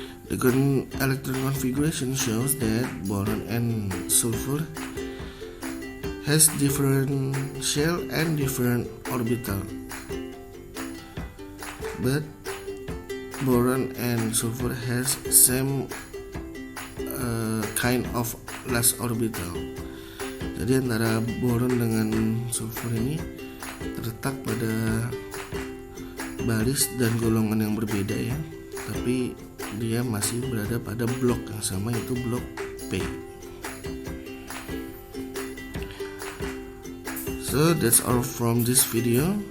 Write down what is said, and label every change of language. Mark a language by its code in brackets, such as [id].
[en] The electron configuration shows that boron and sulfur has different shell and different orbital, but boron and sulfur has same kind of last orbital. [id] Jadi antara boron dengan sulfur ini terletak pada baris dan golongan yang berbeda ya, tapi dia masih berada pada blok yang sama, yaitu blok P. [en] So that's all from this video.